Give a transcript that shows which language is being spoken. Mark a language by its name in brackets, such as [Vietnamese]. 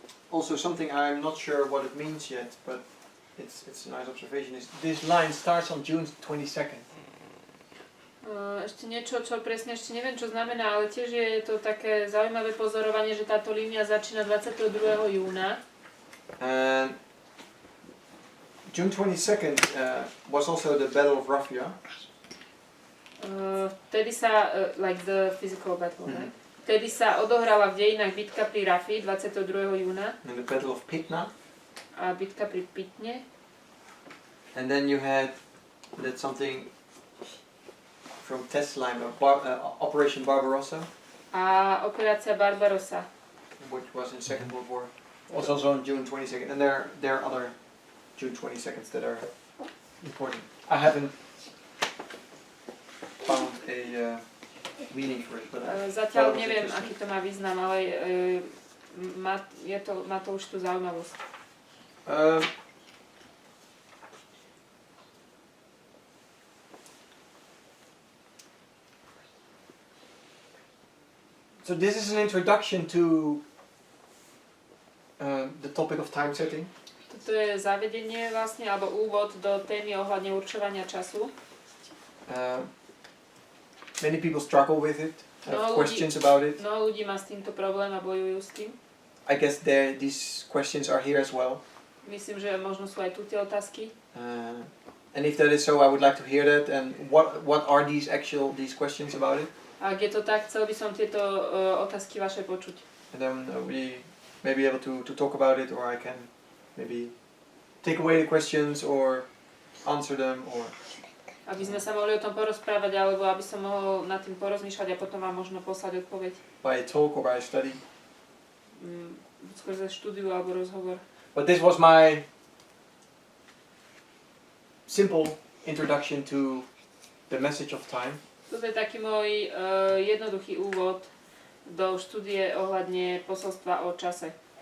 [English] Also, something I'm not sure what it means yet, but it's a nice observation. Is this line starts on June 22nd? [Slovak] Ešte niečo, čo presne ešte neviem, čo znamená, ale tiež je to také zaujímavé pozorovanie, že táto línia začína 22. júna. [English] And June 22nd was also the Battle of Raphia. [Slovak] Vtedy sa, [English] like the physical battle, right? [Slovak] Vtedy sa odohrala v dejinách bitka pri Rafi 22. júna. [English] And the Battle of Pitna. [Slovak] A bitka pri Pitne. [English] And then you had that something from Tesla, Operation Barbarossa, [Slovak] A operácia Barbarossa. [English] which was in Second World War. Was also on June 22nd. And there are other June 22nds that are important. I haven't found a meaning for it, but [Slovak] Zatiaľ neviem, aký to má význam, ale má to už tú zaujímavosť. [English] So this is an introduction to the topic of time setting. [Slovak] Toto je zavedenie vlastne, alebo úvod do témy ohľadne určovania času. [English] Many people struggle with it, have [Slovak] No [English] questions about it. [Slovak] Mnoho ľudí má s týmto problém a bojujú s tým. [English] I guess these questions are here as well. [Slovak] Myslím, že možno sú aj tu tie otázky. [English] And if that is so, I would like to hear that. And what are these questions about it? [Slovak] A ak je to tak, chcel by som tieto otázky vaše počuť. [English] And then we may be able to talk about it, or I can maybe take away the questions or answer them, or [Slovak] Aby sme sa mohli o tom porozprávať, alebo aby som mohol nad tým porozmýšľať a potom vám možno poslať odpoveď. [English] by a talk or by a study. [Slovak] Skrze štúdiu alebo rozhovor. [English] But this was my simple introduction to the message of time. [Slovak] Toto je taký môj jednoduchý úvod do štúdie ohľadne posolstva o čase.